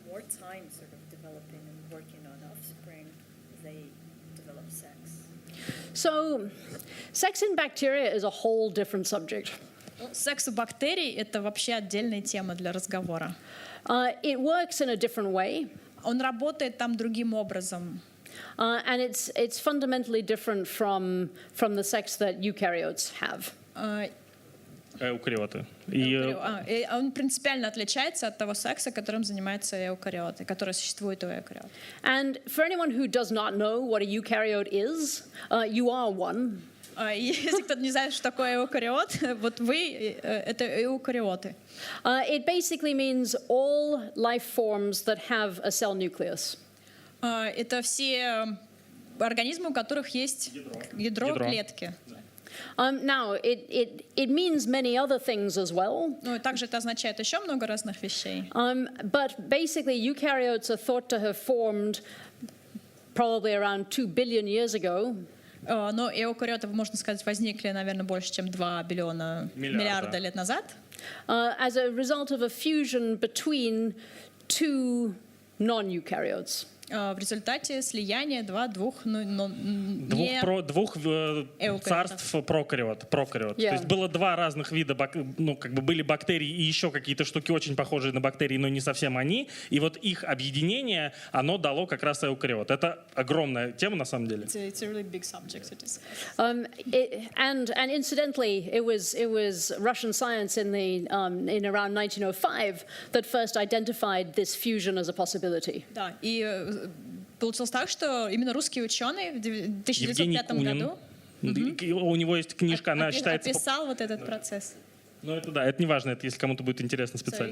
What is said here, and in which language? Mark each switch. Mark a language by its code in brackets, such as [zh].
[en] Time sort of developing and working on offspring, they develop sex. So, sex in bacteria is a whole different subject. [ru] Секс у бактерий — это вообще отдельная тема для разговора. [en] It works in a different way. [ru] Он работает там другим образом. [en] And it's fundamentally different from the sex that eukaryotes have. [ru] Эукариоты. И он принципиально отличается от того секса, которым занимаются эукариоты, который существует у эукариот. [en] And for anyone who does not know what a eukaryote is, you are one. [ru] Если кто-то не знает, что такое эукариот, вот вы — это эукариоты. [en] It basically means all life forms that have a cell nucleus. [ru] Это все организмы, у которых есть ядро клетки. [en] Now, it means many other things as well. [ru] Ну, и также это означает еще много разных вещей. [en] But basically, eukaryotes are thought to have formed probably around 2 billion years ago. [ru] Но эукариоты, можно сказать, возникли, наверное, больше, чем 2 миллиарда лет назад. [en] As a result of a fusion between two non-eukaryotes. [ru] В результате слияния двух царств прокариот. [en] Yeah. [ru] То есть было два разных вида, ну как бы были бактерии и еще какие-то штуки очень похожие на бактерии, но не совсем они. И вот их объединение, оно дало как раз эукариот. Это огромная тема на самом деле. [en] It's a really big subject to discuss. And incidentally, it was Russian science in around 1905 that first identified this fusion as a possibility. [ru] Да, и получилось так, что именно русские ученые в 1905 году у него есть книжка, она считается... описал вот этот процесс. Ну это да, это не важно, это если кому-то будет интересно специально.